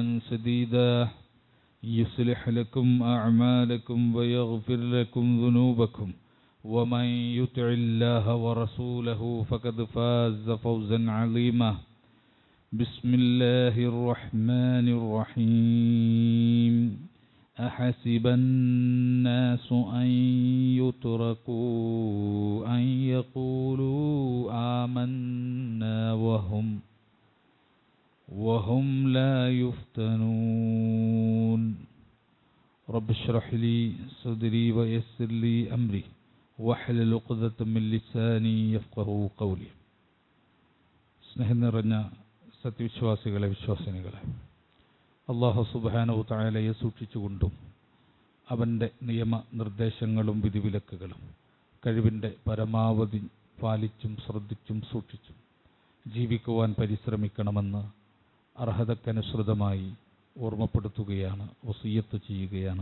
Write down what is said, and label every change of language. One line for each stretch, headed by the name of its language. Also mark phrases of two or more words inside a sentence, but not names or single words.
Arabic: سديدا يصلح لكم أعمالكم ويغفر لكم ذنوبكم ومن يطع الله ورسوله فقد فاز فوزا عظيما بسم الله الرحمن الرحيم أحسب الناس أن يتركوا أن يقولوا آمنا وهم لا يفتنون رب اشرح لي صدري ويسر لي أمري واحلل عقدة من لساني يفقهوا قولي
Malayalam: സ്നേഹം നിറഞ്ഞ സത്യവിശ്വാസികളെ വിശ്വാസിനികളെ
Arabic: الله سبحانه
Malayalam: തആലയെ സൂക്ഷിച്ചുകൊണ്ടും അവൻ്റെ നിയമനിർദ്ദേശങ്ങളും വിധിവിലക്കുകളും കഴിവിൻ്റെ പരമാവധി പാലിച്ചും ശ്രദ്ധിച്ചും സൂക്ഷിച്ചും ജീവിക്കുവാൻ പരിശ്രമിക്കണമെന്ന് അർഹതക്കനുസൃതമായി ഓർമ്മപ്പെടുത്തുകയാണ്, വസിയ്യത്ത് ചെയ്യുകയാണ്.